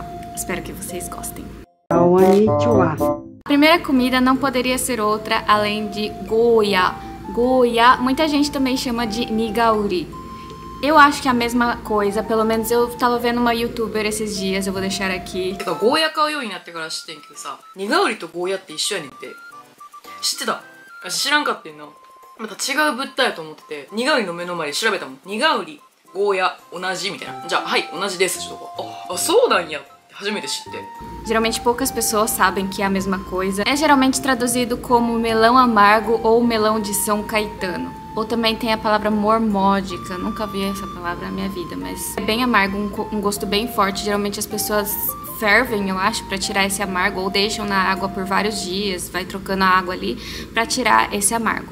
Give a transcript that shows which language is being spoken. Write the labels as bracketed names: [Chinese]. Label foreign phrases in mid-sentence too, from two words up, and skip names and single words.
[Portuguese] Espero que vocês gostem. A primeira comida não poderia ser outra além de goya. Goya, muita gente também chama de nigauri. Eu acho que é a mesma coisa, pelo menos eu tava vendo uma youtuber esses dias, eu vou deixar aqui. [Japanese] ゴーヤ買うようになってから知ってんけどさ、ニガウリとゴーヤって一緒やねんって。知ってた？私知らんかってんな。また違う物体やと思ってて、ニガウリの目の前で調べたもん。ニガウリ、ゴーヤ、同じみたいな。じゃあ、はい、同じですちょっと。あ、そうなんやって初めて知って。 [Portuguese] Geralmente poucas pessoas sabem que é a mesma coisa. É geralmente traduzido como melão amargo ou melão de São Caetano. Ou também tem a palavra mormódica, nunca vi essa palavra na minha vida, mas é bem amargo, um gosto bem forte. Geralmente as pessoas fervem, eu acho, pra tirar esse amargo, ou deixam na água por vários dias, vai trocando a água ali pra tirar esse amargo.